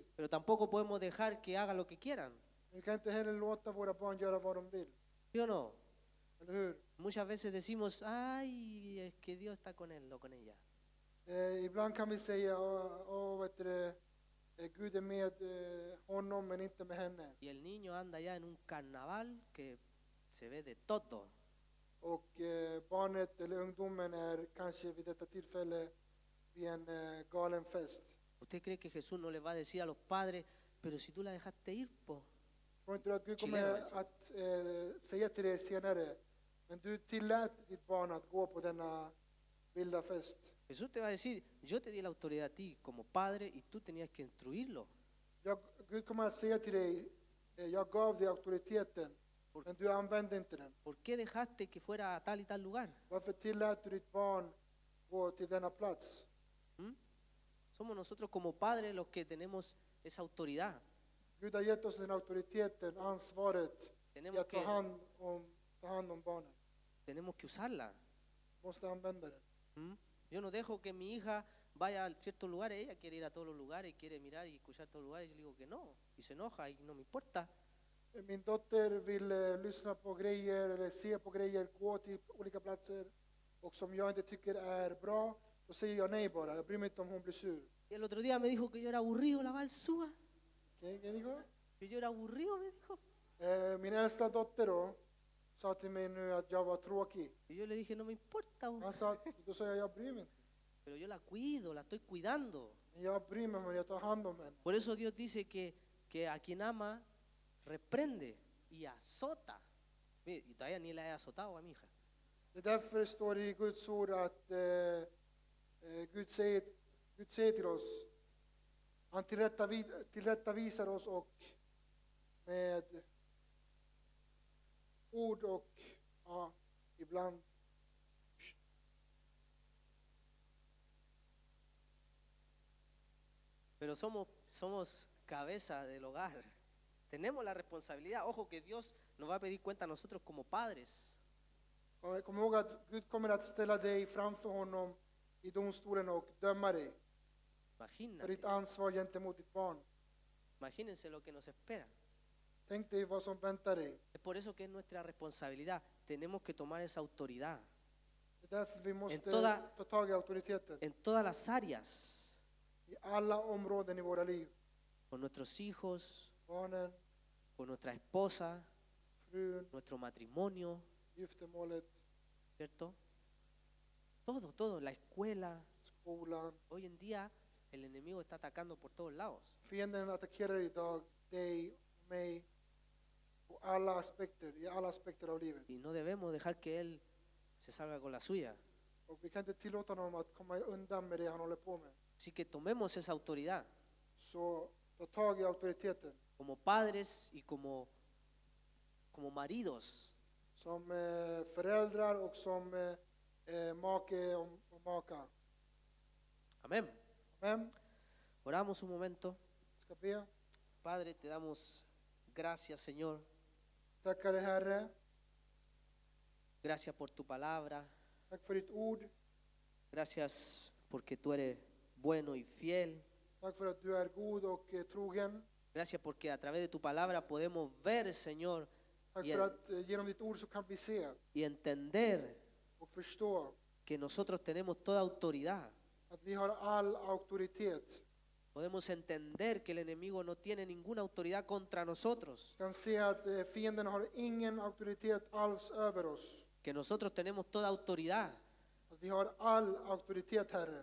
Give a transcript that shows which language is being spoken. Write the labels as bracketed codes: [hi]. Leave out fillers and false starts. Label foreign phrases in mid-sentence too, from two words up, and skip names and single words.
[es] pero tampoco podemos dejar que haga lo que quieran. [sv] Vi kan inte heller låta våra barn göra vad de vill. [es] ¿Sí o no? [sv] Eller hur? [es] Muchas veces decimos, ay, es que Dios está con él o con ella. [sv] Ibland kan vi säga, Gud är med honom men inte med henne. [es] Y el niño anda ya en un carnaval que se ve de todo. [sv] Och barnet eller ungdomen är kanske vid detta tillfälle vid en galen fest. [es] ¿Usted cree que Jesús no le va a decir a los padres, pero si tú la dejaste ir, po? [sv] Tror inte du att Gud [es] Chileno, [sv] kommer alltså. att säga till dig senare, men du tillät ditt barn att gå på denna vilda fest? [es] Jesús te va a decir, yo te di la autoridad a ti como padre y tú tenías que instruirlo. [sv] Gud kommer att säga till dig, jag gav dig auktoriteten, men du använde inte den. [es] ¿Por qué dejaste que fuera a tal y tal lugar? [sv] Varför tillät du ditt barn gå till denna plats? ¿Mm? [es] Somos nosotros como padres los que tenemos esa autoridad. [sv] Gud har gett oss den auktoriteten, ansvaret i [es] Tenemos [sv] att ta [es] que, [sv] hand om barnen. [es] tenemos que usarla. [sv] Måste använda den. ¿Mm? [es] Yo no dejo que mi hija vaya a ciertos lugares, ella quiere ir a todos los lugares, quiere mirar y escuchar todos los lugares, y yo le digo que no, y se enoja y no me importa. [sv] Min dotter vill lyssna på grejer eller se på grejer, gå till olika platser och som jag inte tycker är bra, då säger jag nej bara. Jag bryr mig inte om hon blir sur. [es] Y el otro día me dijo que yo era aburrido, la balsúa, ¿Qué dijo? que yo era aburrido, me dijo. [sv] Min äldsta dotter då sa till mig nu att jag var tråkig. [es] Y yo le dije, no me importa, [sv] Han sa, då sa jag bryr mig inte. [es] pero yo la cuido, la estoy cuidando. [sv] Men jag bryr mig, men jag tar hand om henne. [es] Por eso Dios dice que a quien ama, reprende y azota. Mire, y todavía ni la he azotado a mi hija. [sv] Det är därför det står i Guds ord att Gud säger till oss, han tillrättavisar oss och med ord och ibland [es] Pero somos cabeza del hogar. Tenemos la responsabilidad. Ojo que Dios nos va a pedir cuenta a nosotros como padres. [sv] Kom ihåg att Gud kommer att ställa dig framför honom i domstolen och döma dig för ditt [es] Imagínate, [sv] ansvar gentemot ditt barn. [es] imagínense lo que nos espera. [sv] Tänk dig vad som väntar dig. [es] Es por eso que es nuestra responsabilidad. Tenemos que tomar esa autoridad [sv] Det är därför vi måste ta tag i auktoriteten [es] en todas las áreas, [sv] i alla områden i våra liv. [es] con nuestros hijos, [sv] Barnen, [es] con nuestra esposa, [sv] frun, [es] nuestro matrimonio, [sv] giftermålet, [es] ¿cierto? Todo, la escuela. [sv] skolan. [es] Hoy en día el enemigo está atacando por todos lados. [sv] Fienden attackerar idag dig och mig på alla aspekter, i alla aspekter av livet. [es] Y no debemos dejar que él se salga con la suya. [sv] Och vi kan inte tillåta honom att komma undan med det han håller på med. [es] Así que tomemos esa autoridad [sv] Så ta tag i auktoriteten. [es] como padres y como maridos. [sv] Som föräldrar och som make och maka. [es] Amén. [sv] Men, [es] Oramos un momento. [sv] ska be. [es] Padre, te damos gracias, Señor. [sv] Tackar dig Herre. [es] Gracias por tu palabra. [sv] Tack för ditt ord. [es] Gracias porque tú eres bueno y fiel. [sv] Tack för att du är god och trogen. [es] Gracias porque a través de tu palabra podemos ver, Señor, [sv] Tack [es] Bien. [sv] för att genom ditt ord så kan vi se [es] y entender [sv] och förstå [es] que nosotros tenemos toda autoridad. [sv] att vi har all auktoritet. [es] Podemos entender que el enemigo no tiene ninguna autoridad contra nosotros. [sv] Kan se att fienden har ingen auktoritet alls över oss. [es] Que nosotros tenemos toda autoridad. [sv] Att vi har all auktoritet, Herre.